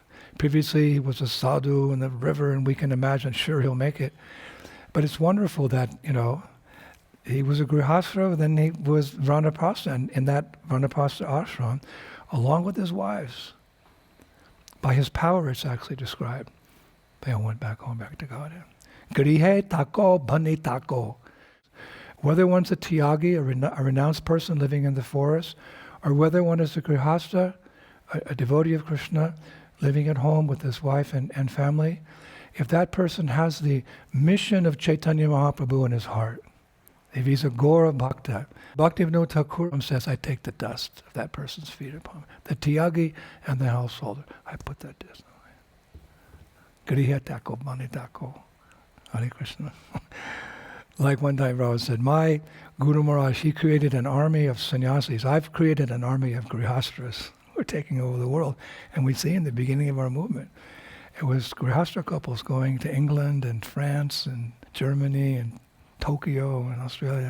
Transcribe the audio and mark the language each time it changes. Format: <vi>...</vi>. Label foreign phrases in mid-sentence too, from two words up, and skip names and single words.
<en>Previously he was a sadhu in the river, and we can imagine, sure, he'll make it. But it's wonderful that, he was a grihastha, then he was Vanaprastha, and in that Vanaprastha ashram, along with his wives, by his power it's actually described, they all went back home, back to Godhead.</en> <bn>গৃহে থাকো বনে থাকো.</bn> <en>Whether one's a tyagi, a renounced person living in the forest, or whether one is a grihastha, a devotee of Krishna, living at home with his wife and family, if that person has the mission of Chaitanya Mahaprabhu in his heart, if he's a Gaura Bhakta, Bhaktivinoda Thakur says, I take the dust of that person's feet upon me. The tyagi and the householder, I put that dust</en> <bn>গৃহ থাকো, মনি থাকো.</bn> <en>Hare Krishna. Like one time Rao said, my Guru Maharaj, he created an army of sannyasis. I've created an army of grihastras. We're taking over the world. And we see in the beginning of our movement, it was grihastra couples going to England and France and Germany and Tokyo and Australia.</en>